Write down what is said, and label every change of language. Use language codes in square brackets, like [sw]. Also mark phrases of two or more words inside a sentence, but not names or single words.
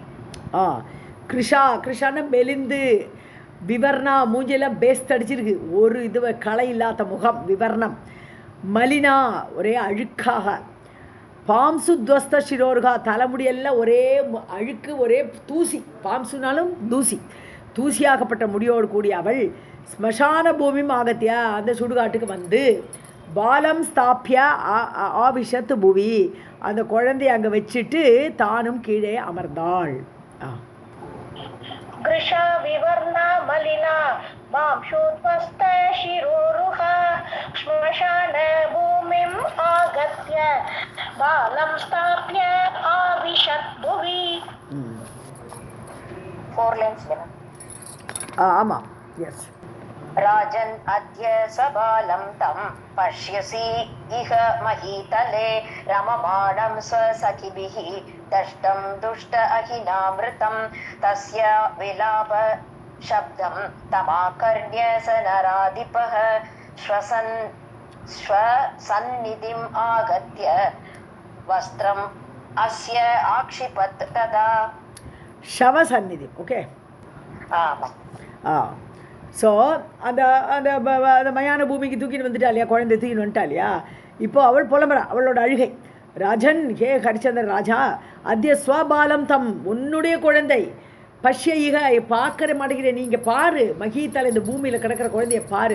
[ta] கிருஷான மெலிந்து விவர்ணா மூஞ்சியெல்லாம் பேஸ்ட் அடிச்சிருக்கு, ஒரு இது களை இல்லாத முகம் விவர்ணம். மலினா ஒரே அழுக்காக. [sa] पांसुध्वस्त शिरोरुहा [ta] தலைமுடியெல்லாம் ஒரே அழுக்கு ஒரே தூசி. பாம்சுனாலும் தூசியாகப்பட்ட முடியோடு கூடிய அவள் ஸ்மசான பூமியும் ஆகத்தியா அந்த சுடுகாட்டுக்கு வந்து [sa] बालं स्थाप्य आविशत् भुवि [ta] அந்த குழந்தைய அங்கே வச்சுட்டு தானும் கீழே அமர்ந்தாள். [sa] कृशा विवर्णा मलिना मांशोद्वस्त शिरोरुहा श्मशान भूमिम् आगत्य बालं स्थाप्य आविशत् भुवि. [en] 4 lines. [ta] ஆமாம், எஸ். [sa] राजन् अद्य स्वबालं तं पश्यसि इह महीतले रममाणं स्वसखिभिः दष्टं दुष्ट अहिनामृतं तस्य विलाप शब्दं तमाकर्ण्य स नराधिपः श्वसन्निधिम् आगत्य वस्त्रम् अस्य आक्षिपत् तदा. शवसन्निधि, ओके. [ta] ஸோ அந்த மயான பூமிக்கு தூக்கின்னு வந்துட்டா இல்லையா, குழந்தை தூக்கின்னு வந்துட்டா இல்லையா. இப்போது அவள் புலம்புறா, அவளோட அழுகை. [sa] राजन् हे हरिश्चन्द्र राजा अद्य स्वबालं तम् [ta] உன்னுடைய குழந்தை பஷ்யைக பார்க்கற மாட்டேங்கிறேன், நீங்கள் பாரு மகீதலை இந்த பூமியில் கிடக்கிற குழந்தைய பாரு.